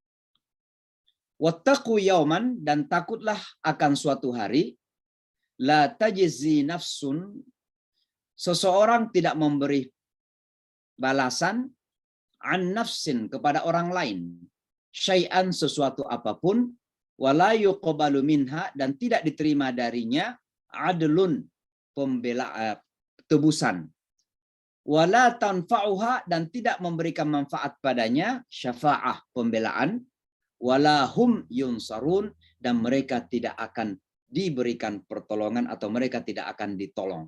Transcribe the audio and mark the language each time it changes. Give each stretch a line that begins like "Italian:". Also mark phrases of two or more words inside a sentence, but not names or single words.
Arabic: واتقوا يوما,
Indonesian: dan takutlah akan suatu hari,
Arabic: لا تجزي نفس,
Indonesian: seseorang tidak memberi balasan,
Arabic: عن نفس,
Indonesian: kepada orang lain, syai'an, sesuatu apapun,
Arabic: ولا يقبل منها,
Indonesian: dan tidak diterima darinya, adlun, tebusan,
Arabic: ولا تنفعها,
Indonesian: dan tidak memberikan manfaat padanya, syafa'ah, pembelaan,
Arabic: ولا هم ينصرون,
Indonesian: dan mereka tidak akan diberikan pertolongan atau mereka tidak akan ditolong.